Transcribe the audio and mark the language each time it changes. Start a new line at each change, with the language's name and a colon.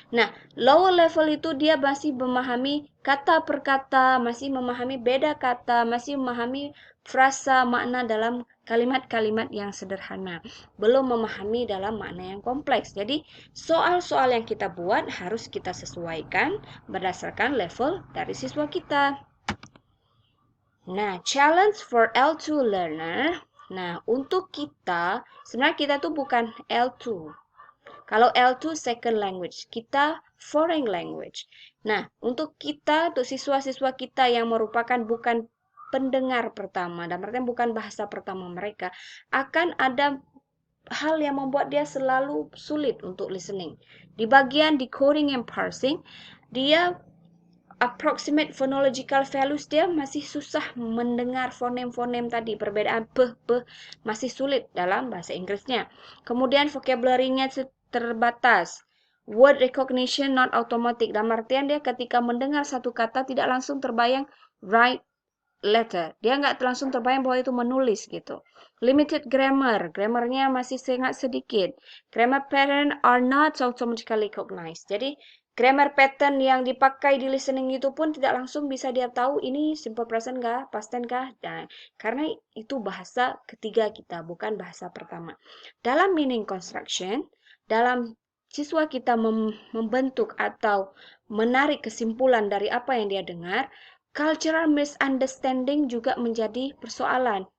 Indonesian: Nah, lower level itu dia masih memahami kata per kata, masih memahami beda kata, masih memahami frasa makna dalam kalimat-kalimat yang sederhana, belum memahami dalam makna yang kompleks. Jadi, soal-soal yang kita buat harus kita sesuaikan berdasarkan level dari siswa kita.
English: Nah, challenge for L2 learner.
Indonesian: Nah, untuk kita, sebenarnya kita tuh bukan L2. Kalau L2 second language, kita foreign language. Nah, untuk kita, untuk siswa-siswa kita yang merupakan bukan pendengar pertama, dan artinya bukan bahasa pertama mereka, akan ada hal yang membuat dia selalu sulit untuk listening. Di bagian
English: decoding and parsing,
Indonesian: dia
English: approximate phonological values
Indonesian: dia masih susah mendengar fonem-fonem tadi, perbedaan masih sulit dalam bahasa Inggrisnya. Kemudian vocabulary-nya terbatas.
English: Word recognition not automatic.
Indonesian: Dalam artian dia ketika mendengar satu kata tidak langsung terbayang
English: write letter.
Indonesian: Dia nggak langsung terbayang bahwa itu menulis gitu.
English: Limited grammar.
Indonesian: Grammarnya masih sangat sedikit.
English: Grammar pattern are not automatically recognized.
Indonesian: Jadi grammar pattern yang dipakai di listening itu pun tidak langsung bisa dia tahu ini simple present kah, past tense kah. Nah, karena itu bahasa ketiga kita, bukan bahasa pertama. Dalam
English: meaning construction,
Indonesian: dalam siswa kita membentuk atau menarik kesimpulan dari apa yang dia dengar,
English: cultural misunderstanding
Indonesian: juga menjadi persoalan.